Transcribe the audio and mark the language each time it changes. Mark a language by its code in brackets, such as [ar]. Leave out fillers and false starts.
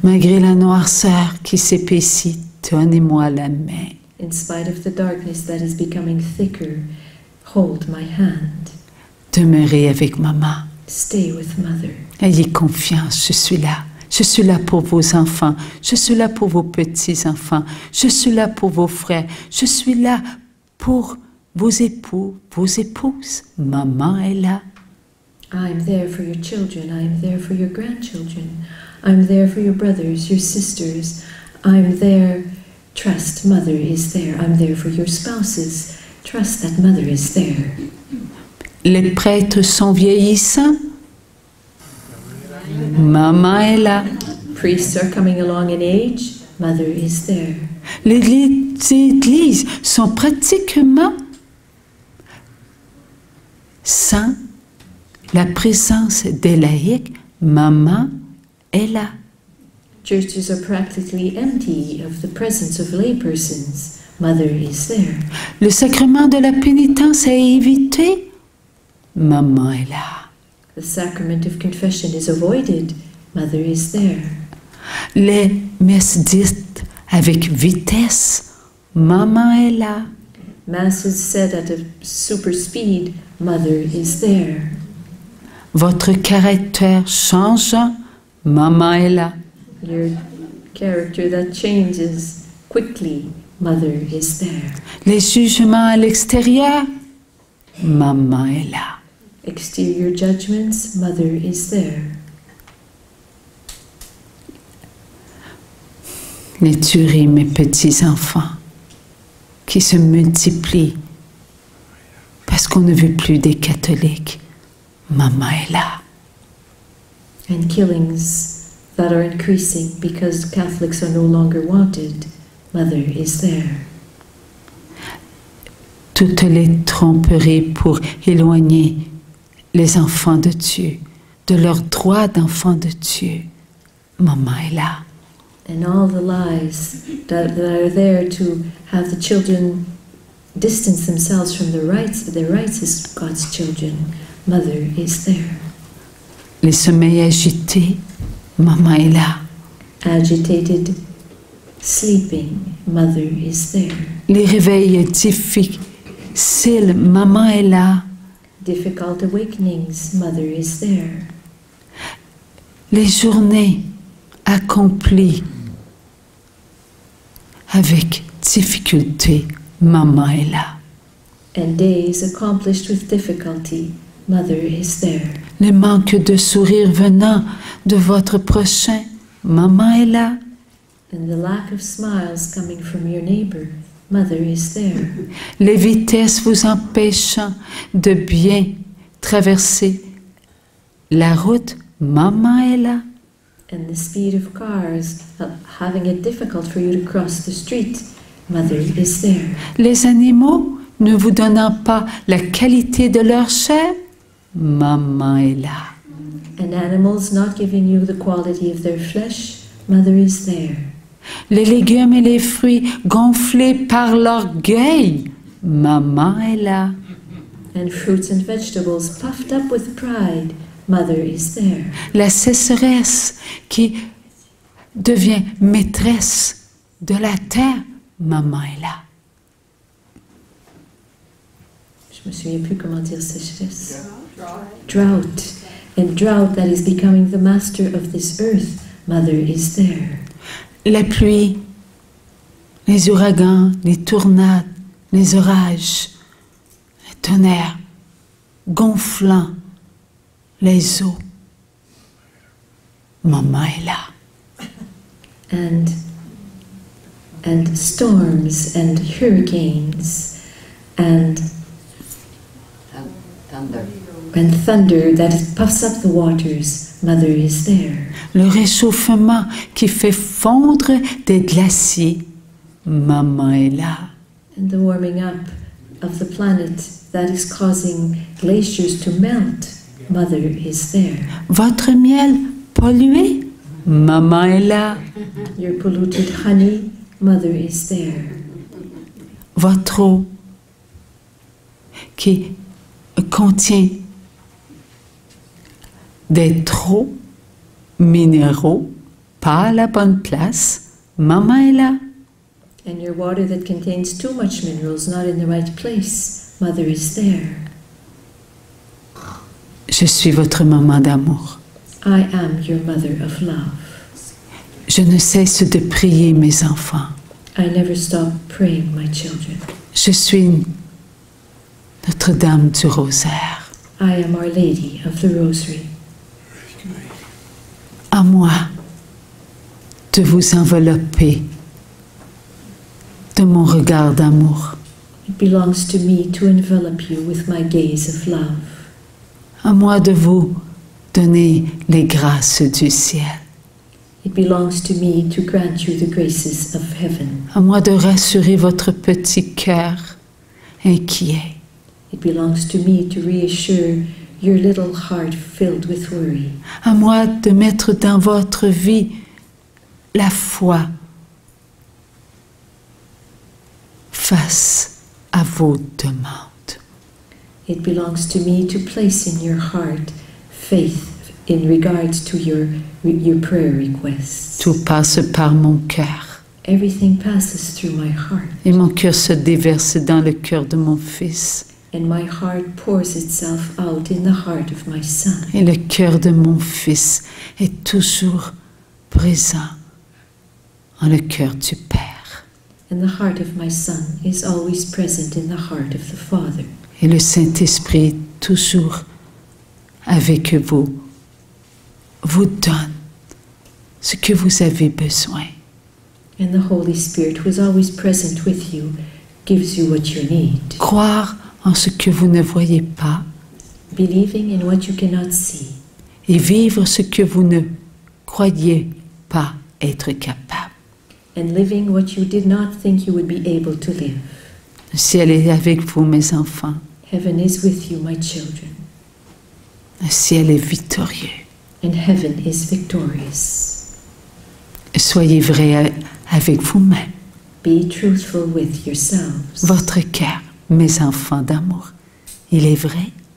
[fr] Malgré la noirceur qui s'épaissit, tenez-moi la main. [en] In spite of the darkness that is becoming thicker, hold my hand. [fr] Demeurez avec Maman. [en] Stay with Mother. [fr] Ayez confiance, je suis là. Je suis là pour vos enfants. Je suis là pour vos petits-enfants. Je suis là pour vos frères. Je suis là pour vos époux, vos épouses. Maman est là. [en] I'm there for your children. I'm there for your grandchildren. I'm there for your brothers, your sisters. I'm there. Trust Mother is there. I'm there for your spouses. Trust that Mother is there. [fr] Les prêtres sont vieillissants. Maman est là. [en] Priests are coming along in age. Mother is there. [fr] Les églises sont pratiquement sans la présence des laïcs. Maman est là. [en] Churches are practically empty of the presence of laypersons. Mother is there. [fr] Le sacrement de la pénitence est évité. Maman est là. [en] The sacrament of confession is avoided. Mother is there. [fr] Les messes dites avec vitesse. Maman est là. [en] Mass is said at a super speed. Mother is there. [fr] Votre caractère changeant. Maman est là. [en] Your character that changes quickly. Mother is there. [fr] Les jugements à l'extérieur. Maman est là. [en] Exterior judgments. Mother is there. [fr] Les tueries, mes petits-enfants, qui se multiplient parce qu'on ne veut plus des catholiques. Maman est là. [en] and killings that are increasing because Catholics are no longer wanted, Mother is there. [fr] Toutes les tromperies pour éloigner les enfants de Dieu, de leur droit d'enfant de Dieu, Maman est là. [en] And all the lies that are there to have the children distance themselves from their rights as God's children, Mother is there. [fr] Les sommeils agités, Maman est là. [en] Agitated, sleeping, Mother is there. [fr] Les réveils difficiles, Maman est là. [en] Difficult awakenings, Mother is there. [fr] Les journées accomplies avec difficulté, Maman est là. [en] And days accomplished with difficulty, Mother is there. [fr] Le manque de sourire venant de votre prochain, Maman est là. [en] And the lack of smiles coming from your neighbor, Mother is there. [fr] Les vitesses vous empêchant de bien traverser la route, Maman est là. [en] And the speed of cars having it difficult for you to cross the street, Mother is there. [fr] Les animaux ne vous donnant pas la qualité de leur chair, Maman est là. [en] And animals not giving you the quality of their flesh, Mother is there. [fr] Les légumes et les fruits gonflés par l'orgueil, Maman est là. [en] And fruits and vegetables puffed up with pride, Mother is there. [fr] La sécheresse qui devient maîtresse de la terre, Maman est là. Je me souviens plus comment dire sécheresse. [en] Drought. And drought that is becoming the master of this earth, Mother is there. [fr] La pluie, les ouragans, les tornades, les orages, les tonnerres gonflant les eaux. Maman est là. [en] And storms and hurricanes and thunder that puffs up the waters, Mother is there. [fr] Le réchauffement qui fait fondre des glaciers, Maman est là. [en] And the warming up of the planet that is causing glaciers to melt, Mother is there. [fr] Votre miel pollué, Maman est là. [en] Your polluted honey, Mother is there. [fr] Votre eau qui contient des trop minéraux, pas à la bonne place, Maman est là. [en] And your water that contains too much minerals, not in the right place, Mother is there. [fr] Je suis votre maman d'amour. [en] I am your mother of love. [fr] Je ne cesse de prier mes enfants. [en] I never stop praying, my children. [fr] Je suis Notre-Dame du Rosaire. [en] I am Our Lady of the Rosary. [fr] À moi de vous envelopper de mon regard d'amour. [en] It belongs to me to envelop you with my gaze of love. [fr] À moi de vous donner les grâces du ciel. [en] It belongs to me to grant you the graces of heaven. [fr] À moi de rassurer votre petit cœur inquiet. [en] It belongs to me to reassure your little heart filled with worry. [fr] À moi de mettre dans votre vie la foi face à vos demandes. [en] It belongs to me to place in your heart faith in regards to your prayer requests. [fr] Tout passe par mon cœur. [en] Everything passes through my heart. [fr] Et mon cœur se déverse dans le cœur de mon fils. [en] And my heart pours itself out in the heart of my son. [fr] Et le cœur de mon fils est toujours présent en le cœur du Père. [en] And the heart of my son is always present in the heart of the Father. [fr] Et le Saint-Esprit est toujours avec vous, vous donne ce que vous avez besoin. [en] And the Holy Spirit, who is always present with you, gives you what you need. [fr] Croire en ce que vous ne voyez pas [en] Believing in what you cannot see. [fr] et vivre ce que vous ne croyiez pas être capable. [en] and living what you did not think you would be able to live. [fr] Le ciel est avec vous, mes enfants. [en] Heaven is with you, my children, [fr] Le ciel est victorieux. [en] and heaven is victorious. [fr] Soyez vrais avec vous-même. [en] Be truthful with yourselves. [fr] Votre cœur, mes enfants d'amour, il est vrai.